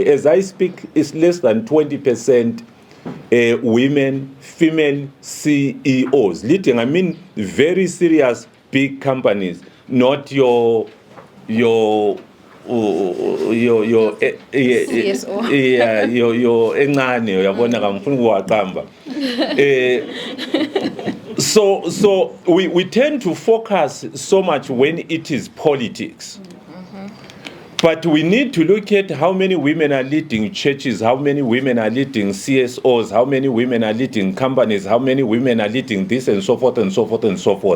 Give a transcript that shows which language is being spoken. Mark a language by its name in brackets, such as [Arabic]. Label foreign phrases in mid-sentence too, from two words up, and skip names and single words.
[English] As I speak, it's less than 20% women, female CEOs. Leading, I mean, very serious big companies, not your CSO. Your engane uyabona kamfuna ukuwaqamba. So we tend to focus so much when it is politics. But we need to look at how many women are leading churches, how many women are leading CSOs, how many women are leading companies, how many women are leading this and so forth and so forth and so forth.